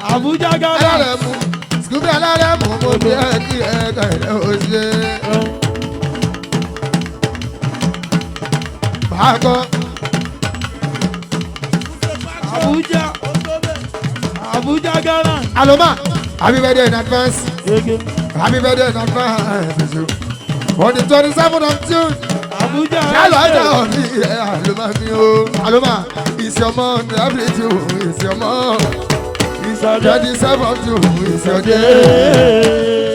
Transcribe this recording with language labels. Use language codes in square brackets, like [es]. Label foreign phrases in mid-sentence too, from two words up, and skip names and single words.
[yo] Abuja Gallant. Alárẹ̀mú. School boy Alárẹ̀mú mo bí ẹ kí ẹ kẹ̀lẹ́ o ṣe. Bákan. Abuja. Abuja, Ghana. Aloma, [en] happy birthday in advance. Ege. Happy birthday in advance. On the twenty-seventh of June. Abuja, Hello, Ege. hello, Aloma mi o. Aloma, it's your month, every June, it's your month. It's your day. Twenty-seventh of June, it's your day. Day.